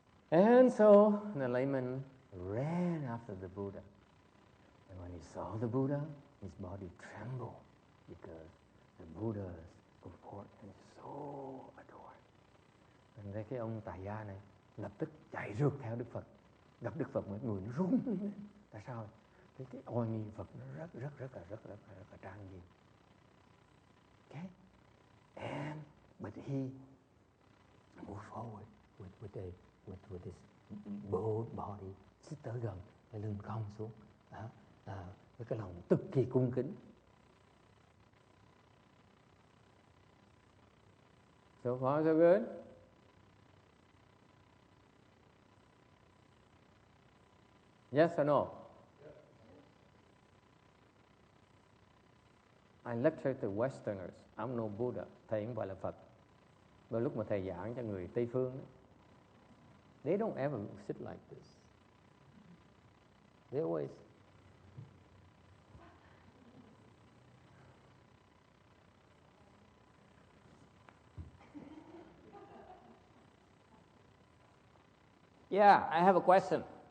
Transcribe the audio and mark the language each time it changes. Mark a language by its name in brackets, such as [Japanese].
[English] And so the layman ran after the Buddha. And when he saw the Buddha, his body trembled because the Buddha's purport is so adored. [Vietnamese] Mình thấy cái ông tại gia này lập tức chạy rượt theo Đức Phật. Gặp Đức Phật mọi người nó run lên. Tại sao? Cái oai nghi Phật nó rất là trang nghiêm. Okay? [English] And but he moved forward with his bold body, [Vietnamese] xích tới gần, cái lưng cong xuống, với cái lòng cực kỳ cung kính. [English] So far so good. Yes or no? I lecture to Westerners. I'm no Buddha. [Vietnamese] Thầy không phải là Phật. Và lúc mà thầy giảng cho người Tây phương, [English] they don't ever sit like this. They always Yeah, I have a question.